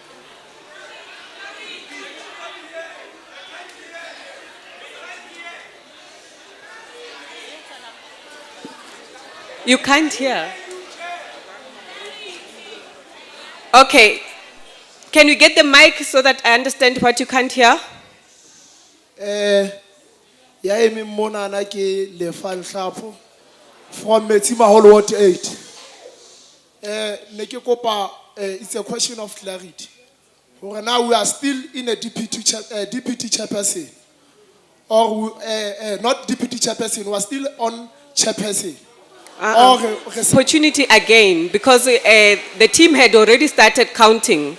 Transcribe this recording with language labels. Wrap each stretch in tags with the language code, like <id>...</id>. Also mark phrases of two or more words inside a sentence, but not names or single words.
<en>You can't hear. Okay. Can you get the mic so that I understand what you can't hear?</en> <st>Ya emi mona na ke Lefal Hlapo from Metsimaholo Ward 8. Ne ke kopa,</st> <en>it's a question of clarity. Hore now we are still in a deputy chairperson, or not deputy chairperson, we are still on chairperson. Or Opportunity again, because the team had already started counting.</en>